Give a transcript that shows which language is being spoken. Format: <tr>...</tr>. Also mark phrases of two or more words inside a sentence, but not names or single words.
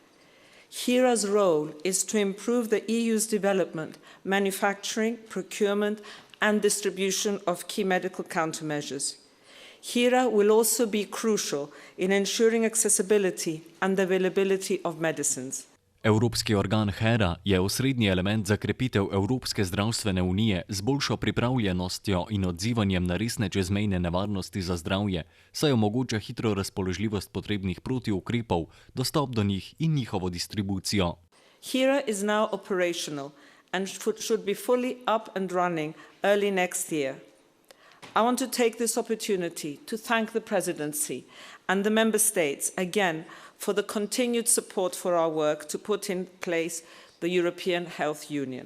<en>HERA's role is to improve the EU's development, manufacturing, procurement and distribution of key medical countermeasures. HERA will also be crucial in ensuring accessibility and availability of medicines.</en> <sl>Evropski organ HERA je osrednji element za krepitev Evropske zdravstvene unije z boljšo pripravljenostjo in odzivanjem na resne čezmejne nevarnosti za zdravje, saj omogoča hitro razpoložljivost potrebnih protiukrepov, dostop do njih in njihovo distribucijo.</sl> <en>HERA is now operational and should be fully up and running early next year. I want to take this opportunity to thank the Presidency and the Member States again for the continued support for our work to put in place the European Health Union.</en>